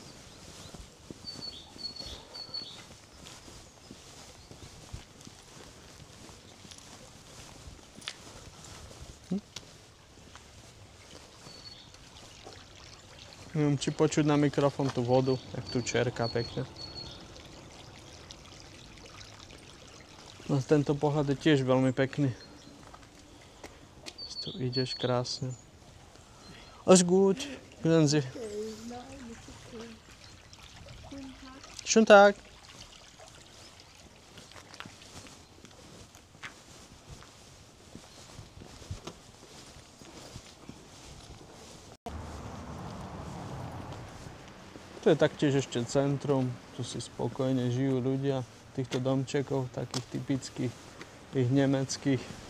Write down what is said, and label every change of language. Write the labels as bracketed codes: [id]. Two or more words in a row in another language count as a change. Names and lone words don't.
[sk] Neviem, či počuť na mikrofón tú vodu, jak tu čerka pekne. No tento pohľad je tiež veľmi pekný. Tu ideš krásne. [de] Alles gut. Guten Sie. Schönen Tag. [sk] Tu je taktiež ešte centrum, tu si spokojne žijú ľudia týchto domčekov, takých typických, tých nemeckých.